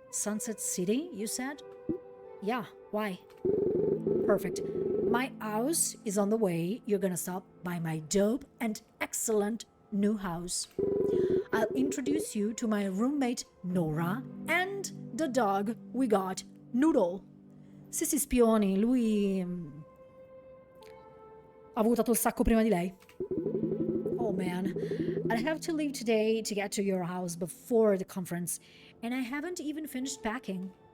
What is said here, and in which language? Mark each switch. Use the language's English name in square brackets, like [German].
[English] Sunset City, you said? Yeah, why? Perfect. My house is on the way. You're gonna stop by my dope and excellent new house. I'll introduce you to my roommate Nora and the dog we got, Noodle. [Italian] Sì, spioni, lui ha votato il sacco prima di lei. [English] Oh man, I have to leave today to get to your house before the conference, and I haven't even finished packing.